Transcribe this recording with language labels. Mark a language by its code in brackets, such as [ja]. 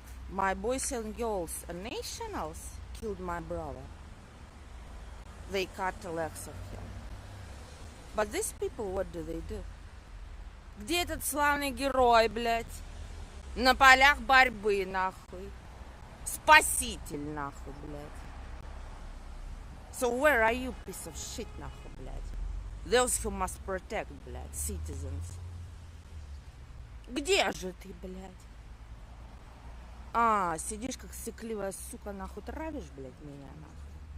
[en] My boys and girls, nationals, killed my brother. They cut the legs of him. But these people, what do? [ru] Где этот славный герой, блядь? На полях борьбы, нахуй. Спаситель, нахуй, блядь. [en] So where are you, piece of shit, [ru] нахуй, блядь? [en] Those who must protect, [ru] блядь, [en] citizens. [ru] Где же ты, блядь? А, сидишь как сыкливая сука, нахуй, травишь, блядь, меня, нахуй.